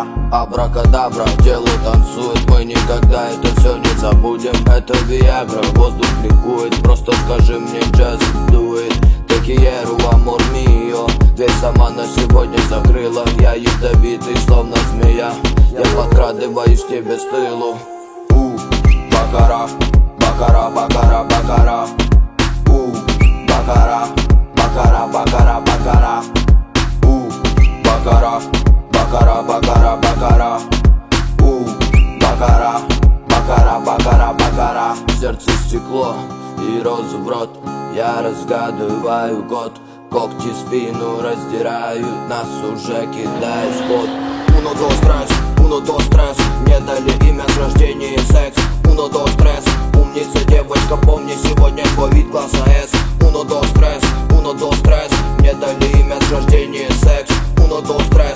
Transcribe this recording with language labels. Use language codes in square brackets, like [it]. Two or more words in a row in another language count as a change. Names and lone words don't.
[ru] Абракадабра, тело танцует, мы никогда это все не забудем. Это Виагра, воздух ликует, просто скажи мне, [en] just do it. [es] Te quiero, amor mío. [ru] Дверь сама на сегодня закрыла. Я ядовитый, словно змея. Я подкрадываюсь тебе с тылу. Бакара, бакара, бакара, бакара. Бакара, бакара, бакара, бакара. Бакара, бакара, бакара, бакара. Бакара, бакара, бакара, бакара. Сердце стекло и розу в рот. Я разгадываю год. Когти спину раздирают, нас уже кидает в пот. [es] Uno, dos, tres, uno, dos, tres. [ru] Мне дали имя с рождения секс. [es] Uno, dos, tres. [ru] Умница девочка, помни, сегодня твой вид класса S. [es] Uno, dos, tres, uno, dos, tres. [ru] Мне дали имя с рождения секс. [es] Uno, dos, tres.